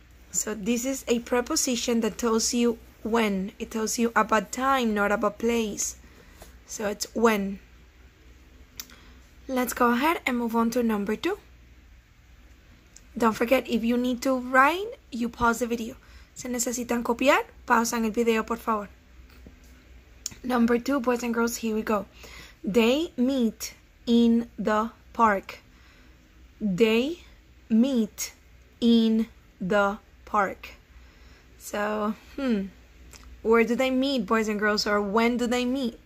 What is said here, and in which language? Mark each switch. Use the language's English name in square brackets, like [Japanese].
[English] So this is a preposition that tells you when. It tells you about time, not about place. So it's when. Let's go ahead and move on to number 2. Don't forget, if you need to write, you pause the video. [Spanish] Si necesitan copiar, pausan el video, por favor. [English] Number 2, boys and girls, here we go. They meet in the park. They meet in the park. So, where do they meet, boys and girls, or when do they meet?